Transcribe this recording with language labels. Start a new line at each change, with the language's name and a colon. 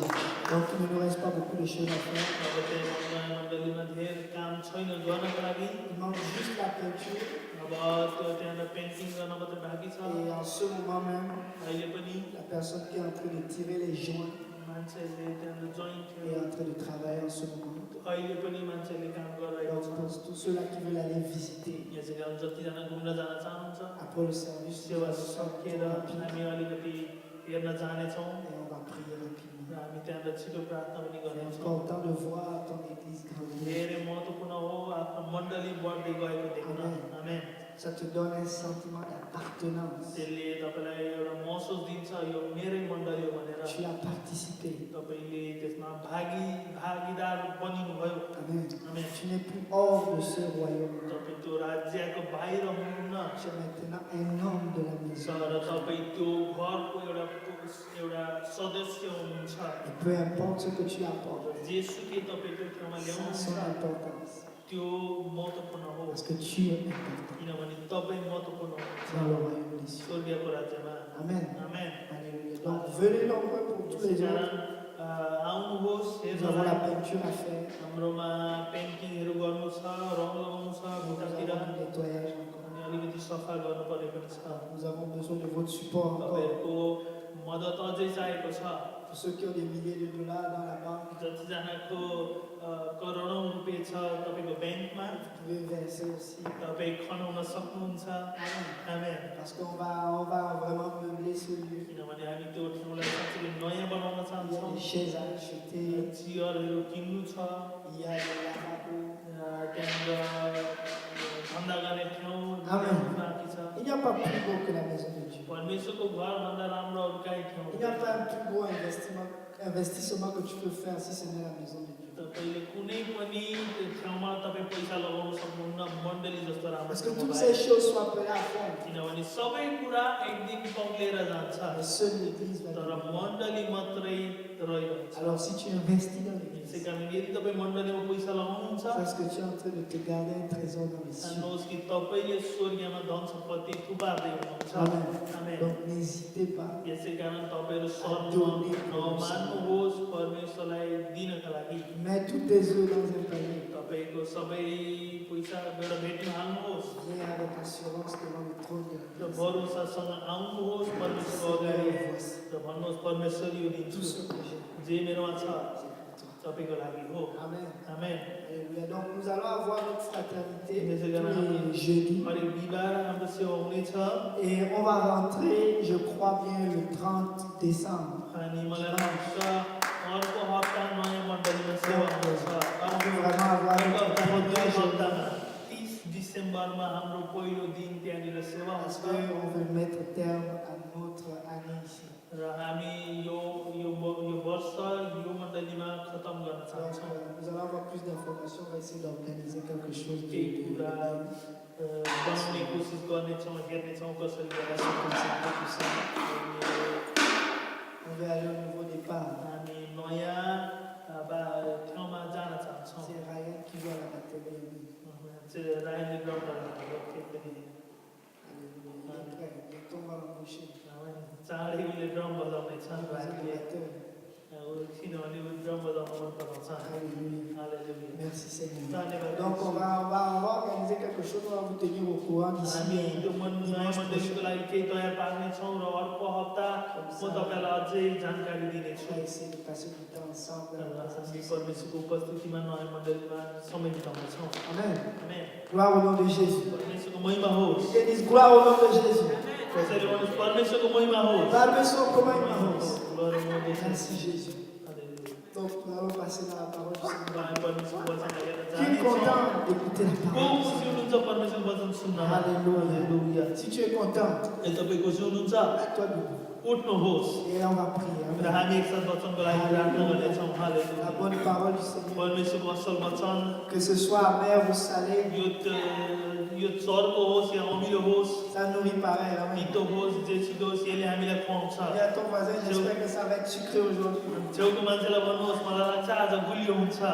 French: Donc il ne nous reste pas beaucoup de choses à faire.
Nepali: अब चाहिँ नयाँ मण्डलीमा धेरै काम छैन गर्नको लागि
French: Il manque juste la peinture.
Nepali: अब त्यो त्यहाँनिर पेन्टिङ गर्न मात्रै बाँकी छ
French: Et en ce moment même,
Nepali: अहिले पनि
French: la personne qui est en train de tirer les joints
Nepali: मान्छेहरूले त्यहाँनिर joint
French: est en train de travailler en ce moment.
Nepali: अहिले पनि मान्छेहरूले काम गरिरहेको
French: Donc
Nepali: छ
French: pour tous ceux-là qui veulent aller visiter
Nepali: यसै कारण जतिजना घुम्न जान चाहनुहुन्छ
French: après le service,
Nepali: सेवा सकिएर हामी अलिकति हेर्न जानेछौँ
French: et on va prier rapidement.
Nepali: र हामी त्यहाँनिर छिटो प्रार्थना पनि
French: C'est
Nepali: गर्नेछौँ
French: important de voir ton église grandir.
Nepali: धेरै महत्त्वपूर्ण हो आफ्नो मण्डली बढ्दै गएको देख्न आमेन
French: Ça te donne un sentiment d'appartenance.
Nepali: त्यसले तपाईँलाई एउटा महसुस दिन्छ यो मेरै मण्डली हो भनेर
French: Tu as participé.
Nepali: तपाईँले त्यसमा भागीदार बनिनुभयो
French: Amen.
Nepali: आमेन
French: Tu n'es plus hors de ce royaume.
Nepali: तपाईँ त्यो राज्यको बाहिर हुनुहुन्न
French: Tu es maintenant un homme de la maison.
Nepali: तर तपाईँ त्यो घरको एउटा सदस्य हुनुहुन्छ
French: Et peu importe ce que tu apportes,
Nepali: जेसुकै तपाईँ त्यो ठाउँमा
French: ça a son
Nepali: ल्याउनुहुन्छ
French: importance.
Nepali: त्यो महत्त्वपूर्ण हो
French: Parce que tu es important
Nepali: किनभने तपाईँ महत्त्वपूर्ण हुनुहुन्छ
French: dans le royaume des cieux.
Nepali: स्वर्गीयको राज्यमा
French: Amen.
Nepali: आमेन
French: Alléluia. Donc venez nombreux pour tous les
Nepali: यसै
French: autres.
Nepali: कारण आउनुहोस्
French: Nous avons la
Nepali: हेर्नुहोस्
French: peinture à faire.
Nepali: हाम्रोमा पेन्टिङहरू गर्नु छ रङ लगाउनु छ
French: Nous
Nepali: भित्रतिर
French: avons du nettoyage encore.
Nepali: अनि अलिकति सफा गर्नुपर्ने पनि छ
French: Nous avons besoin de votre support encore.
Nepali: तपाईँहरूको मद्दत अझै चाहिएको छ
French: Pour ceux qui ont des milliers de dollars dans la banque,
Nepali: जतिजनाको करोडौँ रुपियाँ छ तपाईँको ब्याङ्कमा
French: vous pouvez verser aussi.
Nepali: तपाईँ खनाउन सक्नुहुन्छ आमेन
French: Parce qu'on va vraiment meubler ce lieu.
Nepali: किनभने हामी त्यो ठाउँलाई साँच्चै नयाँ बनाउन
French: Il y a
Nepali: चाहन्छौँ
French: des chaises à acheter,
Nepali: चियरहरू किन्नु छ
French: il y a des lavabos.
Nepali: त्यहाँनिर धन्दा गर्ने ठाउँ आमेन। बाँकी छ
French: Il n'y a pas plus beau que la maison de Dieu.
Nepali: परमेश्वरको घरभन्दा राम्रो अरू काहीँ ठाउँ
French: Il n'y a pas un plus beau investissement que tu peux faire si ce n'est la maison de Dieu.
Nepali: तपाईँले कुनै पनि ठाउँमा तपाईँ पैसा लगाउन सक्नुहुन्न मण्डली जस्तो राम्रो
French: Parce que
Nepali: ठाउँमा
French: toutes
Nepali: बाहेक।
French: ces choses sont appelées à faire.
Nepali: किनभने सबै कुरा एक दिन पग्लेर जान्छ
French: Mais seule l'Église va
Nepali: तर
French: demeurer.
Nepali: मण्डली मात्रै रहिरहन्छ
French: Alors si tu investis dans
Nepali: त्यसै
French: l'Église,
Nepali: कारण यदि तपाईँ मण्डलीमा पैसा लगाउनुहुन्छ
French: parce que tu es en train de te garder un trésor dans les cieux.
Nepali: जान्नुहोस् कि तपाईँले स्वर्गीयमा धन सम्पत्ति थुपार्दै हुनुहुन्छ
French: Amen.
Nepali: आमेन।
French: Donc n'hésitez pas.
Nepali: यसै कारण तपाईँहरू
French: Donner.
Nepali: नमान्नुहोस् परमेश्वरलाई दिनका लागि
French: Mets tous tes œufs dans un panier.
Nepali: तपाईँको सबै पैसा एउटा भेटमा हाल्नुहोस्
French: Viens avec assurance devant le trône de
Nepali: र
French: la grâce.
Nepali: भरोसासँग आउनुहोस् परमेश्वरको अगाडि र भन्नुहोस् परमेश्वर यो
French: Tout
Nepali: दिन्छु
French: ce que j'ai,
Nepali: जे मेरोमा छ
French: c'est pour toi.
Nepali: तपाईँको लागि हो
French: Amen.
Nepali: आमेन।
French: Alléluia. Donc nous allons avoir notre fraternité Mais c'est tous grave. les jeudis.
Nepali: हरेक बिहिबार हाम्रो सेवा हुनेछ
French: Et on va rentrer, je crois bien, le 30 décembre.
Nepali: अनि मलाई लाग्छ अर्को हप्ता नयाँ मण्डलीमा सेवा हुनेछ
French: On veut vraiment avoir
Nepali: अर्को
French: notre
Nepali: हप्तामा
French: premier
Nepali: दुई
French: jeudi.
Nepali: हप्तामा 30 डिसेम्बरमा हाम्रो पहिलो दिन त्यहाँनिर सेवा
French: Parce
Nepali: हुन्छ
French: qu'on veut mettre terme à notre année ici.
Nepali: र हामी यो वर्ष यो मण्डलीमा खतम गर्न
French: Donc
Nepali: चाहन्छौँ
French: nous allons avoir plus d'informations, on va essayer d'organiser quelque chose
Nepali: केही कुरा बनाउने कोसिस गर्नेछौँ हेर्नेछौँ कसरी गरेर
French: On veut aller au nouveau départ.
Nepali: हामी नयाँ ठाउँमा जान चाहन्छौँ
French: C'est Ryan qui joue à la batterie.
Nepali: चाहिँ रायले ग्राउन्डहरू केही पनि
French: Alléluia. Il est prêt. Bientôt on va l'embaucher.
Nepali: चाँडै उसले ड्रम बजाउने छ
French: Il va
Nepali: रायले
French: batteur.
Nepali: किनभने ऊ ड्रम बजाउन मन पराउँछ
French: Alléluia.
Nepali: हालेलुया।
French: Merci Seigneur.
Nepali: धन्यवाद।
French: Donc on va organiser quelque chose, on va vous tenir au courant
Nepali: हामी
French: d'ici
Nepali: त्यो नयाँ
French: dimanche
Nepali: मण्डलीको
French: prochain.
Nepali: लागि केही तयार पार्नेछौँ र अर्को हप्ता म तपाईँलाई अझै जानकारी
French: On
Nepali: दिनेछु
French: va essayer de passer du temps ensemble.
Nepali: र हामी परमेश्वरको उपस्थितिमा नयाँ मण्डलीमा समय बिताउनेछौँ
French: Amen.
Nepali: आमेन।
French: Gloire au nom de Jésus.
Nepali: परमेश्वरको महिमा होस्
French: Et disent gloire au nom de Jésus.
Nepali: कसैले भन्नुहोस् परमेश्वरको महिमा होस्
French: Permettons comment il m'avance. Gloire au nom de Jésus. Merci Jésus.
Nepali: हालेलुया।
French: Donc nous allons passer dans la parole du Seigneur.
Nepali: हामी परमेश्वरको वचन हेरेर
French: Qui est
Nepali: जानेछौँ।
French: content d'écouter la
Nepali: को
French: parole du
Nepali: खुसी
French: Seigneur?
Nepali: हुनुहुन्छ परमेश्वरको वचन सुन्न
French: Alléluia.
Nepali: हालेलुया।
French: Si tu es content,
Nepali: यदि तपाईँ खुसी हुनुहुन्छ
French: toi debout.
Nepali: उठ्नुहोस्
French: Et on va prier.
Nepali: र
French: Amen.
Nepali: हामी एकसाथ वचनको लागि प्रार्थना गर्नेछौँ
French: La
Nepali: हालेलुया।
French: bonne parole du Seigneur.
Nepali: परमेश्वरको असल वचन
French: Que ce soit amer ou salé,
Nepali: यो चर्को होस् या अमिलो होस्
French: ça nourrit pareil. Amen.
Nepali: मिठो होस् जे छिटो होस् यसले हामीलाई खुवाउँछ
French: Dis à ton voisin, j'espère que ça va être sucré aujourd'hui.
Nepali: छेउको मान्छेलाई भन्नुहोस् मलाई लाग्छ आज गुलियो हुन्छ